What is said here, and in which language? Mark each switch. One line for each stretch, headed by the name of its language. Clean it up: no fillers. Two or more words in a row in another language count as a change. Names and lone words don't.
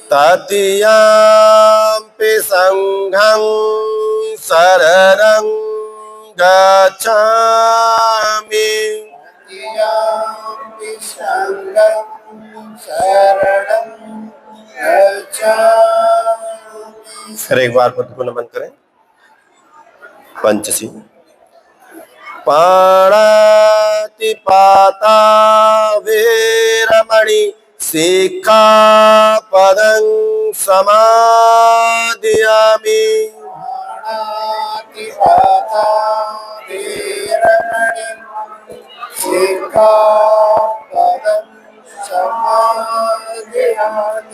Pali: ततीयम्पि संघं शरणं गच्छामि तदीयम्पि संघं शरणं गच्छामि
Hindi: फिर एक बार बुद्ध को नमन करें। पंचशील।
Pali: पाणातिपाता वीरमणि सिक्खापदं समादियामि पाणातिपाता वीरमणि सिक्खापदं समादियामि